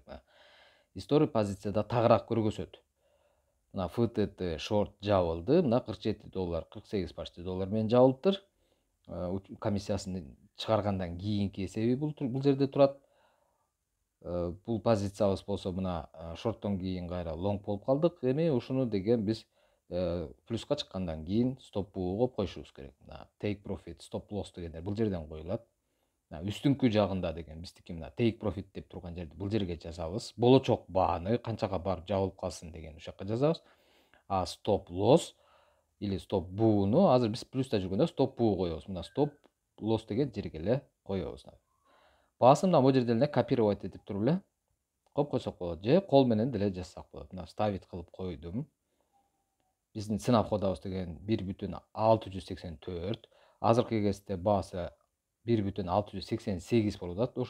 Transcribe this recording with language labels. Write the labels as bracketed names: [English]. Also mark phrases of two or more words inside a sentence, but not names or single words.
[Kyrgyz] История позицияда тагыраак көргөзөт. Мына FTT шорт жабылды, мына $47, $48 менен жабылыптыр. Комиссиясын чыгаргандан кийинки эсеби бул жерде турат. Бул позициябыз болсо мына шорттон кийин кайра лонг болуп калдык. Эми ушуну деген биз плюска чыккандан кийин стоп коюп коюшубуз керек. Мына [English] take profit, stop loss [Kyrgyz] дегендер бул жерден коюлат. Үстүнкү жагында деген биздики мына [English] take profit [Kyrgyz] деп турган жерди бул жерге жазабыз. Болочок бааны канчага барып жабылып калсын деген ушул жака жазабыз. А [English] stop loss [Kyrgyz] или stop бууну азыр биз плюста жүргөндө stop буу коебуз. Мына [English] stop loss [Kyrgyz] деген жерге эле коебуз. Басым мына бул жерде эле копировать этип туруп эле коюп койсок болот, же кол менен деле жазсак болот. Мына ставить кылып койдум. Биздин сынап кодабыз деген 1,684. Азыркы кезде баасы 1,688 болуп атат.